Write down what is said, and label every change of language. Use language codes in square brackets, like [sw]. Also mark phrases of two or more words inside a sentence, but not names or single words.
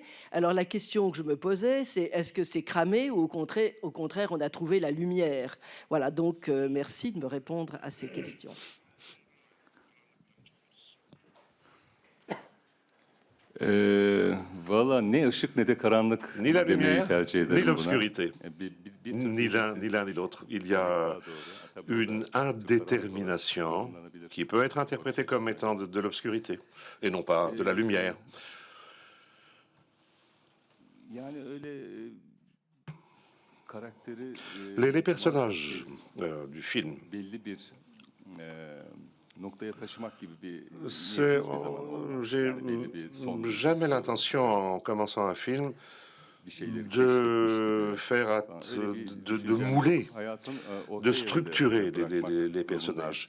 [fr] Alors la question que je me posais, c'est est-ce que c'est cramé ou au contraire on a trouvé la lumière? Voilà, donc merci de me répondre à ces questions. [tr] Voilà, ni ışık ne de karanlık demeyi tercih ederim buna. [fr] Ni l'obscurité, ni l'un ni l'autre. Il y a une indétermination qui peut être interprétée comme étant de l'obscurité et non pas de la lumière. Les personnages du film, j'ai jamais l'intention, en commençant un film, de faire, de mouler, de structurer les personnages.